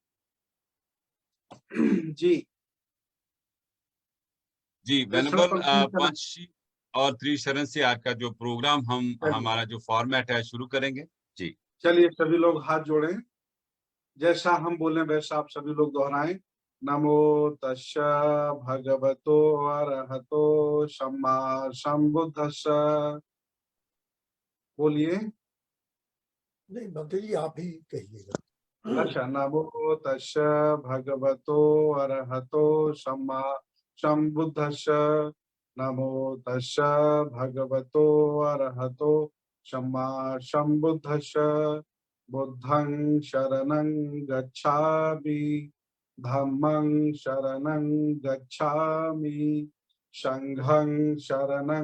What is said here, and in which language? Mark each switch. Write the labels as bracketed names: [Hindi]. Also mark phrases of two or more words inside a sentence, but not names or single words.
[Hindi] जी जी वेनेबल, पंचशील और त्रिशरण से आज का जो प्रोग्राम हमारा जो फॉर्मेट है शुरू करेंगे। जी चलिए, सभी लोग हाथ जोड़ें, जैसा हम बोले वैसा आप सभी लोग दोहराएं। [Pali] नमो तस्स भगवतो अरहतो सम्मा सम्बुद्धस्स। [Hindi] बोलिए। नहीं मंत्री जी आप ही कहिएगा। अच्छा, [Pali] नमो तस्स भगवतो अरहतो सम्मा सम्बुद्धस्स। नमो तस्स भगवतो अरहतो सम्मा सम्बुद्धस्स। बुद्धं शरणं गच्छामि, धम्मं शरणं गच्छामि, संघं शरणं